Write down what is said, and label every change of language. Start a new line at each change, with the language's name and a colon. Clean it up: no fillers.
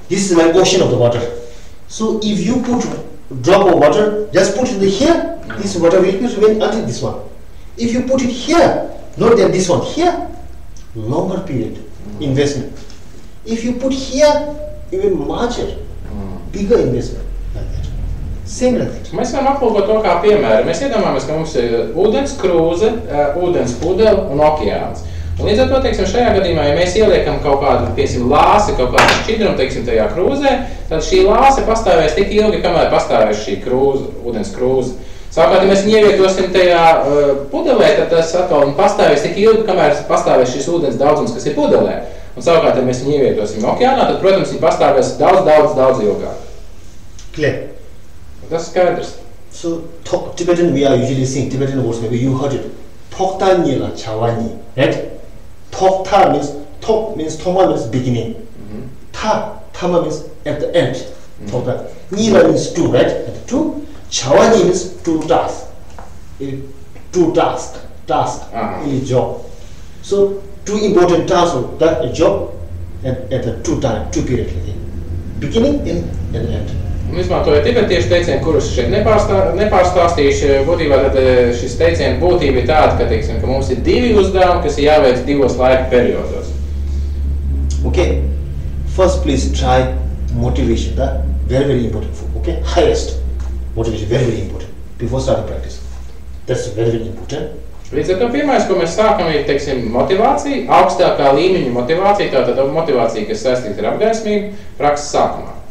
English: This is like ocean of the water. So, if you put drop of water, just put it here. This water will remain until this one. If you put it here, not then this one here, longer period investment. If you put here, even larger, bigger investment, like that. Same like that.
Latvian: Mēs varam aplūkot to kā piemēru. Mēs iedomājamies, ka mums ir ūdens krūze, ūdens pudele un okeāns. Un līdz ar to, teiksim, šajā gadījumā, ja mēs ieliekam kaut kādu, piemēram, lāsi, kaut kādu šķidrumu, teiksim, tajā krūzē, tad šī lāse pastāvēs tik ilgi, kamēr pastāvēs šī krūze, ūdens krūze. Savukārt, ja mēs viņu ievietosim tajā pudelē, tad tas atkal pastāvēs tik ilgi, kamēr pastāvēs šis ūdens daudzums, kas ir pudelē. un savukārt, ja mēs viņu ievietosim okeānā, tad, protams, viņi pastāvēs daudz ilgāk.
English: Clear.
Latvian: Tas skaidrs.
English: So, Tibetan, we are usually saying Tibetan words, maybe you heard it. Tokta nila chawani, right? Tokta means, Toma means beginning. Tama means at the end. Tokta. Nila means two, right? At the two. Chawani means two tasks. Two task, a job. So, two important tasks of that a job at the two period. Beginning and end.
Latvian: Un izmantojot tibetiešu teicienu, kurus šeit nepārstāstīšu, būtībā tad šis teicienu būtība ir tāda, ka, teiksim, ka mums ir divi uzdevumi, kas ir jāveic divos laika periodos.
English: Okay, first please try motivation. That very important. Okay, highest motivation, very important before starting practice. That's very important.
Latvian: Līdz ar to pirmais, ko mēs sākam, ir, teiksim, motivācija, augstākā līmeņa motivācija, tātad motivācija, kas saistīta ar apgaismību, prakses sākumā.